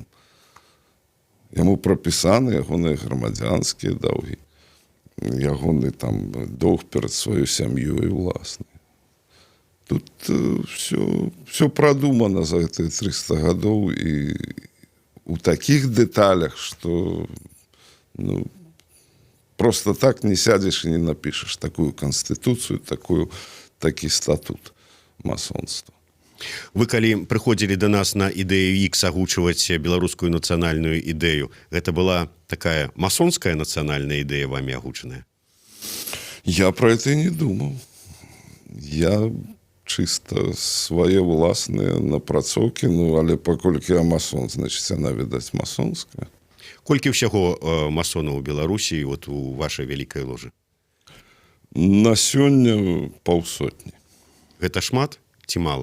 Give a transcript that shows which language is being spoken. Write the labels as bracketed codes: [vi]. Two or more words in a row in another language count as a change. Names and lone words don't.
[be] Яму прапісаны ягоныя грамадзянскія даўгі, ягоны там доўг перад сваёй сям'ёй уласнай. [ru] Тут все продумано за [be] гэтыя 300 гадоў [ru] і у таких деталях, что просто так не сядешь и не напишешь такую конституцию, [be] такі статут масонства. Вы калі прыходзілі до нас на ідэю X агучваць беларускую нацыянальную ідэю, гэта была такая масонская [ru] национальная идея вами [be] агучаная? [ru] Я про это и не думал. Я чисто [be] свае ўласныя напрацоўкі, ну, але паколькі я масон, значыць, яна, відаць, масонская. Колькі ўсяго масонаў у Беларусі вот у вашай вялікай ложы? На сёння паўсотні. Гэта шмат ці мала?